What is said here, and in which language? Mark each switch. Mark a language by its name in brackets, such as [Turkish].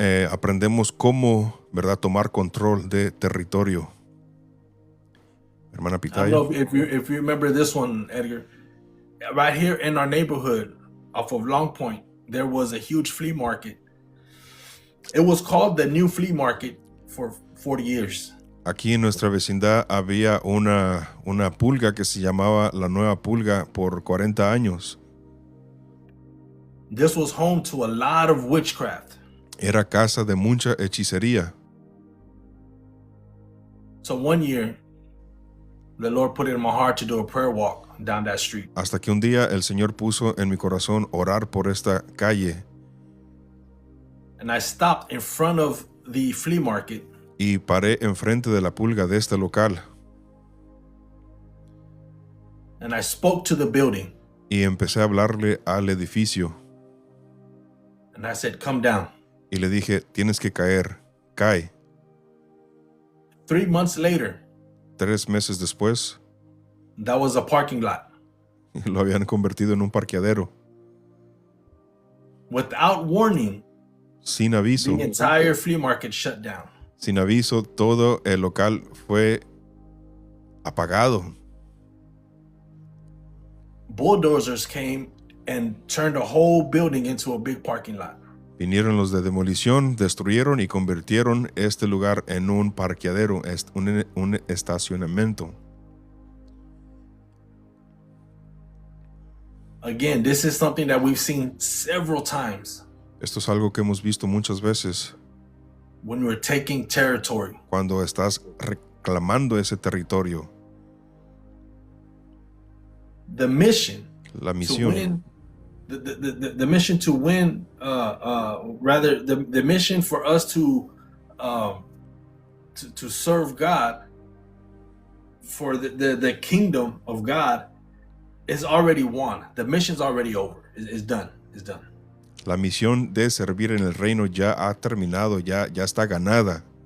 [Spanish] aprendemos cómo, ¿verdad?, tomar control de territorio. Hermana [English] I don't [Spanish] Pitaya, [English] know if you remember this one, Edgar. Right here in our neighborhood, off of Long Point, there was a huge flea market. It was called the New Flea Market for 40 years. [Spanish] aquí en nuestra vecindad había una pulga que se llamaba la Nueva Pulga por 40 años. [English] This was home to a lot of witchcraft. [Spanish] Era casa de mucha hechicería. [English] So one year, the Lord put it in my heart to do a prayer walk down that street. [Spanish] Hasta que un día el Señor puso en mi corazón orar por esta calle [English] And I stopped in front of the flea market [Spanish] y paré enfrente de la pulga de este local [English] and I spoke to the building [Spanish] y empecé a hablarle al edificio [English] and I said, "Come down." [Spanish] y le dije, tienes que caer, cae. [English] 3 months later, [Spanish] 3 meses después [English] that was a parking lot. [Spanish] lo habían convertido en un parqueadero. [English] Without warning, [Spanish] Sin aviso, [English] the entire flea market shut down. [Spanish] sin aviso, todo el local fue apagado. [English] Bulldozers came and turned the whole building into a big parking lot. [Spanish] Vinieron los de demolición, destruyeron y convirtieron este lugar en un parqueadero, un estacionamiento. [English] Again, this is something that we've seen several times [Spanish] Esto es algo que hemos visto muchas veces [English] when we're taking territory. [Spanish] cuando estás reclamando ese territorio. [English] The mission [Spanish] La [English] to [Spanish] misión, [English] win, the mission to win, rather the mission for us to serve God, for the kingdom of God is already won. The mission's already over. It's done. It's done. [Spanish] la misión de servir en el reino ya ha terminado, ya está ganada.